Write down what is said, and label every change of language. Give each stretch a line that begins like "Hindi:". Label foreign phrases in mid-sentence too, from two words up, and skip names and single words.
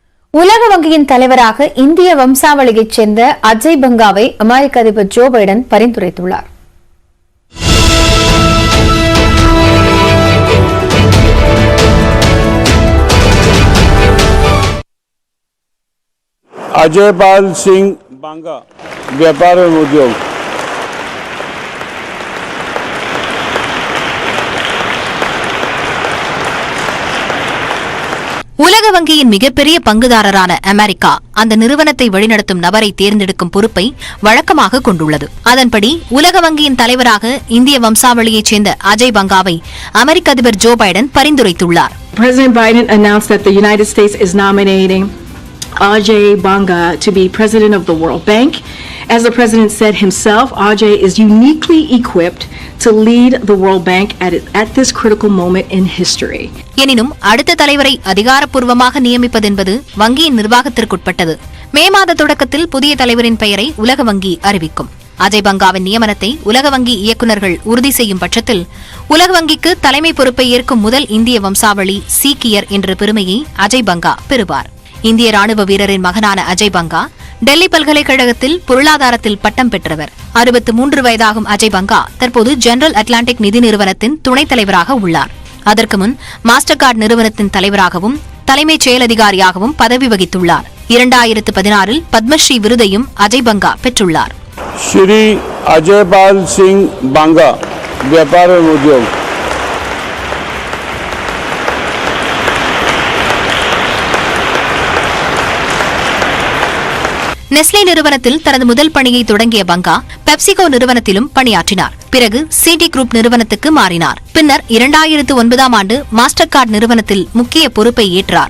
Tamil: உலக வங்கியின் தலைவராக இந்திய வம்சாவளியைச் சேர்ந்த அஜய் பங்காவை அமெரிக்க அதிபர் ஜோ பைடன் பரிந்துரைத்துள்ளார்.
Hindi: अजय पाल सिंह बांगा व्यापार एवं उद्योग.
Tamil: உலக வங்கியின் மிகப்பெரிய பங்குதாரரான அமெரிக்கா அந்த நிறுவனத்தை வழிநடத்தும் நபரை தேர்ந்தெடுக்கும் பொறுப்பை வழக்கமாக கொண்டுள்ளது. அதன்படி உலக வங்கியின் தலைவராக இந்திய வம்சாவளியைச் சேர்ந்த அஜய் பங்காவை அமெரிக்க அதிபர் ஜோ பைடன் பரிந்துரைத்துள்ளார்.
English: President Biden announced that the United States is nominating Ajay Banga to be president of the World Bank. As the president said himself, Ajay is uniquely equipped to lead the World Bank at this critical moment in history.
Tamil: எனினும் அடுத்த தலைவரை அதிகாரப்பூர்வமாக நியமிப்பதென்பது வங்கியின் நிர்வாகத்திற்குட்பட்டது. மே மாத தொடக்கத்தில் புதிய தலைவரின் பெயரை உலக வங்கி அறிவிக்கும். அஜய் பங்காவின் நியமனத்தை உலக வங்கி இயக்குநர்கள் உறுதி செய்யும் பட்சத்தில் உலக வங்கிக்கு தலைமை பொறுப்பை ஏற்கும் முதல் இந்திய வம்சாவளி சீக்கியர் என்ற பெருமையை அஜய் பங்கா பெறுவார். இந்திய ராணுவ வீரரின் மகனான அஜய் பங்கா டெல்லி பல்கலைக்கழகத்தில் பொருளாதாரத்தில் பட்டம் பெற்றவர். 63 வயதாகும் அஜய் பங்கா தற்போது ஜெனரல் அட்லாண்டிக் நிதி நிறுவனத்தின் துணைத் தலைவராக உள்ளார். அதற்கு முன் மாஸ்டர் கார்டு நிறுவனத்தின் தலைவராகவும் தலைமைச் செயலதிகாரியாகவும் பதவி வகித்துள்ளார். 2016 பத்மஸ்ரீ விருதையும் அஜய் பங்கா பெற்றுள்ளார்.
Hindi: श्री अजय पाल सिंह बांगा व्यापार एवं उद्योग.
Tamil: நெஸ்லே நிறுவனத்தில் தனது முதல் பணியை தொடங்கிய பங்கா பெப்சிகோ நிறுவனத்திலும் பணியாற்றினார். பிறகு சிடி குரூப் நிறுவனத்துக்கு மாறினார். பின்னர் 2009ஆம் ஆண்டு மாஸ்டர் கார்டு நிறுவனத்தில் முக்கிய பொறுப்பை ஏற்றார்.